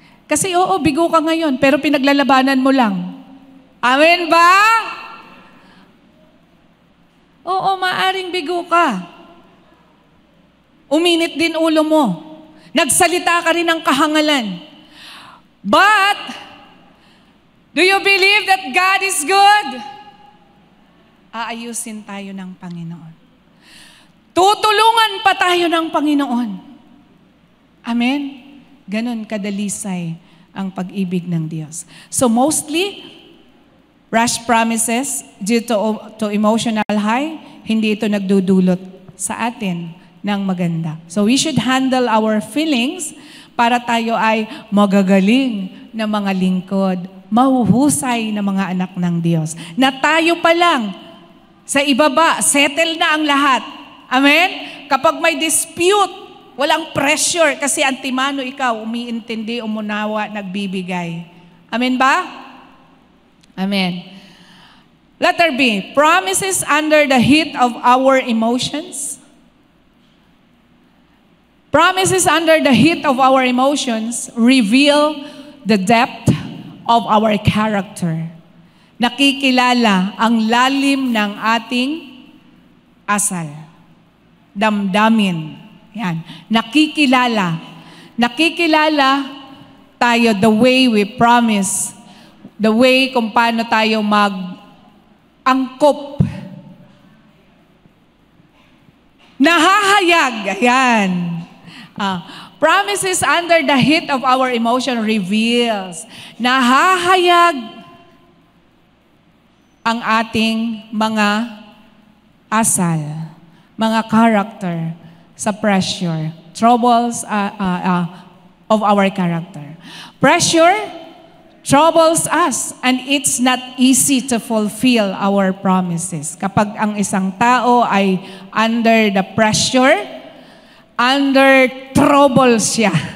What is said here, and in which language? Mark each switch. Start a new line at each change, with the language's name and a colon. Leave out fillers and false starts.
Filipino: Kasi oo, bigo ka ngayon, pero pinaglalabanan mo lang. Amen ba? Oo, maaring bigo ka. Uminit din ulo mo. Nagsalita ka rin ng kahangalan.
English: But, do you believe that God is good?
Filipino: Aayusin tayo ng Panginoon. Tutulungan pa tayo ng Panginoon. Amen? Ganon kadalisay ang pag-ibig ng Diyos.
English: So mostly, rash promises due to emotional high,
Filipino: hindi ito nagdudulot sa atin ng maganda.
English: So we should handle our feelings
Filipino: para tayo ay magagaling na mga lingkod, mahuhusay na mga anak ng Diyos. Na tayo pa lang sa ibaba, settle na ang lahat. Amen? Kapag may dispute, walang pressure kasi antimano ikaw, umiintindi, umunawa, nagbibigay. Amen ba? Amen.
English: Letter B, promises under the heat of our emotions. Promises under the heat of our emotions reveal the depth of our character.
Filipino: Nakikilala ang lalim ng ating asal. Damdamin. Yan. Nakikilala. Nakikilala tayo
English: the way we promise. The way
Filipino: kung paano tayo mag-angkop. Nahahayag. Ayan.
English: Promises under the heat of our emotion reveals.
Filipino: Nahahayag ang ating mga asal, mga character sa pressure,
English: troubles of our character. Pressure troubles us and it's not easy to fulfill our promises.
Filipino: Kapag ang isang tao ay
English: under the pressure, under trouble
Filipino: siya.